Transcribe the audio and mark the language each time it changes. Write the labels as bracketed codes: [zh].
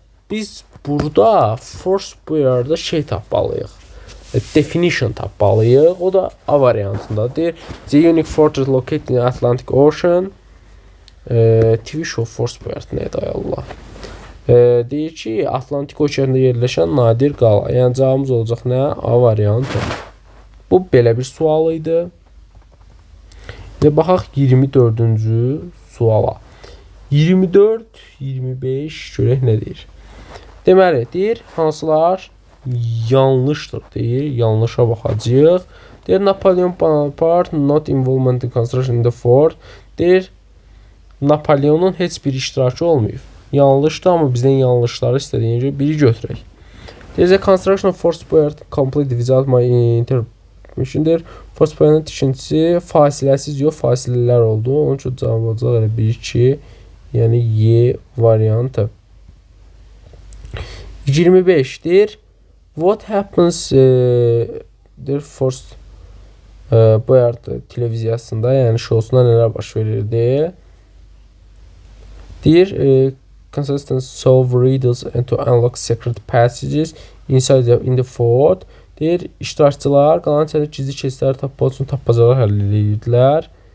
[az] Biz burada Fort Boyard'da şey tapmalıyıq. Definition tapmalıyıq. O da A variantındadır. [en] The unique fortress located in Atlantic Ocean. [az] TV show Fort Boyard nədir ay Allah? Deyir ki, Atlantik okeanında yerləşən nadir qala. Yəni cavabımız olacaq nə? A variantı. Bu belə bir sual idi. Və baxaq 24-cü suala. 24, 25 görək nə deyir? Deməli, deyir, hansılar yanlışdır, deyir. Yanlışa baxacağıq. Deyir, [en] Napoleon Bonaparte not involvement in construction in the fort. [az] Deyir, Napoleonun heç bir iştirakı olmayıb. Yanlışdır, amma bizdən yanlışları istədiyinə görə biri götürək. [en] There is a construction of Fort Boyard complete without my intervention. [az] Fort Boyard'ın tikintisi fasiləsiz yox, fasilələr oldu. Onun üçün cavab olacaq elə 1-2, yəni Y variantı. 25-dir. [en] What happens der [az] Fort Boyard televiziyasında, yəni şousunda nələr baş verirdi? Deyir, [en] contestants solve riddles and to unlock secret passages inside in the fort. [az] Deyir, iştirakçılar qalan içəridə gizli keçidləri tapmaq üçün tapmacalar həll edirdilər.